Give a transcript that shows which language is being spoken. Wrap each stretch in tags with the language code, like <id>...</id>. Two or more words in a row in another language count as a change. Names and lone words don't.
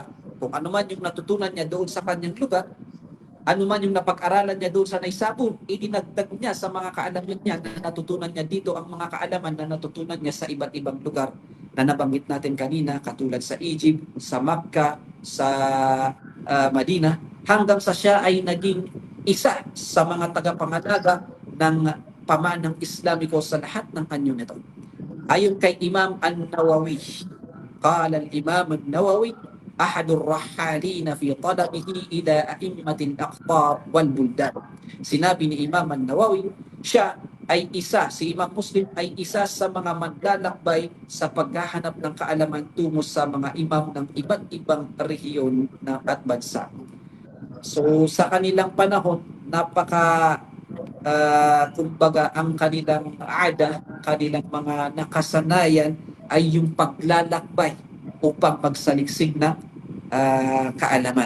<tl>Kung ano man yung natutunan niya doon sa kanyang lugar, ano man yung napag-aralan niya doon sa Naisabur, idinagdag niya sa mga kaalaman niya na natutunan niya dito ang mga kaalaman na natutunan niya sa iba't ibang lugar na nabanggit natin kanina, katulad sa Egypt, sa Makkah, sa Madina, hanggang sa siya ay naging isa sa mga tagapangalaga ng pamanang Islamiko sa lahat ng anyo nito. Ayon kay</tl> <ar>Imam An-Nawawi, قال الإمام النووي أحد الرحالين في طلبه إلى أئمة الأقطار والبلدان.</ar> <tl>Sinabi ni Imam An-Nawawi, siya ay isa, si Imam Muslim ay isa sa mga maglalakbay sa paghahanap ng kaalaman tungo sa mga imam ng iba't ibang rehiyon at bansa. So sa kanilang panahon, kumbaga ang kanilang kanilang mga nakasanayan ay yung paglalakbay upang magsaliksik ng kaalaman.</tl>